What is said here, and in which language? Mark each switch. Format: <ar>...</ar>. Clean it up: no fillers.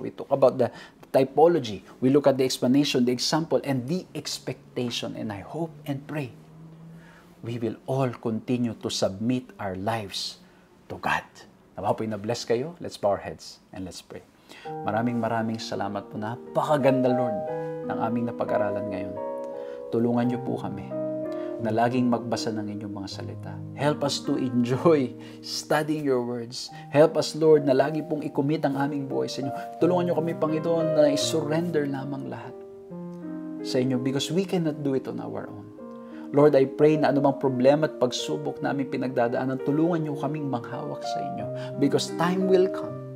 <en>We talk about the typology. We look at the explanation, the example, and the expectation. And I hope and pray we will all continue to submit our lives to God.</en> <tl>Nawa po'y na-bless kayo.</tl> <en>Let's bow our heads and let's pray.</en> <tl>Maraming salamat po. Napakaganda, Lord, ng aming napag-aralan ngayon. Tulungan niyo po kami na laging magbasa ng inyong mga salita.</tl> <en>Help us to enjoy studying your words. Help us,</en> <tl>Lord, na lagi pong i-commit ang aming buhay sa inyo. Tulungan niyo kami, Panginoon, na i-surrender lamang lahat sa inyo</tl> <en>because we cannot do it on our own.</en> <tl>Lord,</tl> <en>I pray</en> <tl>na anumang problema at pagsubok na aming pinagdadaanan, tulungan niyo kaming manghawak sa inyo</tl> <en>because time will come.</en>